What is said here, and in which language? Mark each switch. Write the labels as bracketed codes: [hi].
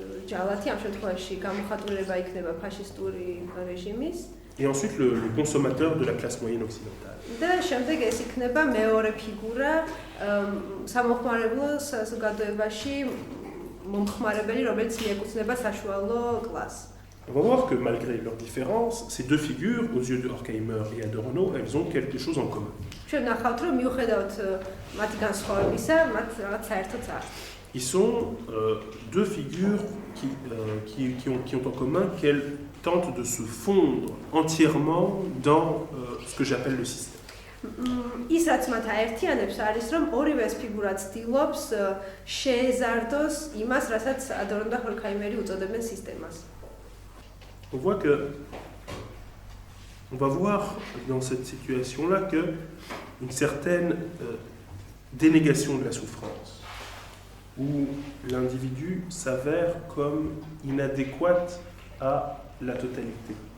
[ka] ჯალათი ამ შემთხვევაში გამოხატულება იქნება ფაშისტური რეჟიმის. [fr] Et ensuite le consommateur de la classe moyenne occidentale. [ka] და შემდეგ ეს იქნება მეორე ფიგურა სამოხმარებლო საზოგადოებაში მომხმარებელი, რომელიც მიეკუთვნება საშუალო კლასს. [fr] On va voir que malgré leurs différences, ces deux figures, aux yeux de Horkheimer et Adorno, elles ont quelque chose en commun. [ka] ჩვენ ნახავთ, რომ მიუხედავად მათი განსხვავებისა, მათ რაღაც საერთოც აქვს. [fr] Ils sont deux figures qui ont en commun qu'elles tentent de se fondre entièrement dans ce que j'appelle le système. [ka] ის რაც მათ აერთიანებს არის, რომ ორივე ეს ფიგურა ცდილობს შეეზარდოს იმას, რასაც Adorno და Horkheimer უწოდებენ სისტემას. [fr] On voit que, on va voir dans cette situation-là que une certaine dénégation de la souffrance, où l'individu s'avère comme inadéquat à la totalité.